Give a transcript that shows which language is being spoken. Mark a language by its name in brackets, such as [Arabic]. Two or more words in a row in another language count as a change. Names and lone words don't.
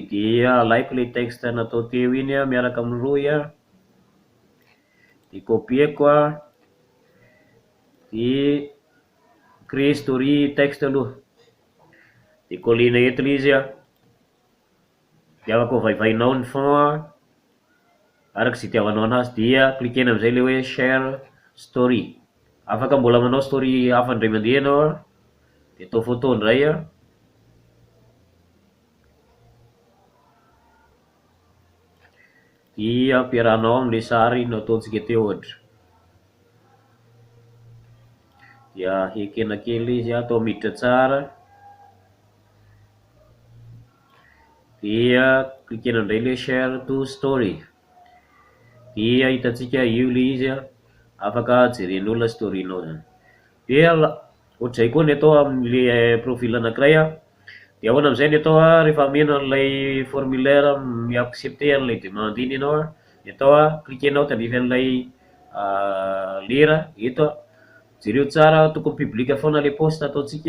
[Malagasy] Dia alaiko le texte natao teo iny miaraka amin'ny roy de copieko de [French] créer story texte [Malagasy] aloha de collena eto le izy de afaka vaivainao ny fond araka zay itiavanao anazy. Dia klikena amizay le hoe [English] share story. [Malagasy] Afaka mbola manao story hafa indray mandeha anao de atao photo indray dia ampiarahanao amin'le sary nataontsika teo ohatra. Dia ekena kely izy atao miditra tsara. Dia klikena indray le [English] share to story. [Malagasy] Dia hitatsika io le izy afaka jeren'olona story-nao zany. Dia ohatr'izay koa ny atao amin'le profil anankiray dia ahoana amizay ny atao rehefa mena an'ilay formulaire mi-accepter an'ilay demande iny ianao de atao klikenao tandrify an'ilay lera eto jereo tsara tokony public foana le poste ataotsika.